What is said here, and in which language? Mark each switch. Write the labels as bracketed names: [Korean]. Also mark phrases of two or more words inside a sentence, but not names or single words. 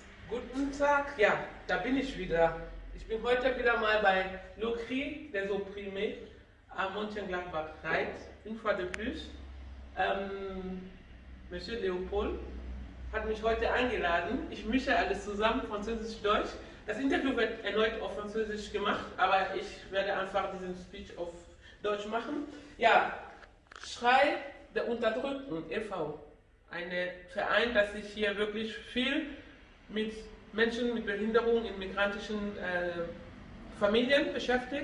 [German] Guten Tag, ja, da bin ich wieder. Ich bin heute wieder mal bei Le Cri des Opprimés à Mönchengladbach-Reit, [French] une fois de plus. [German] Monsieur Leopold hat mich heute eingeladen. Ich mische alles zusammen, Französisch-Deutsch. Das Interview wird erneut auf Französisch gemacht, aber ich werde einfach diesen Speech auf Deutsch machen. Ja, Schrei der Unterdrückten e.V., ein Verein, das sich hier wirklich viel mit Menschen mit Behinderung in migrantischen Familien beschäftigt.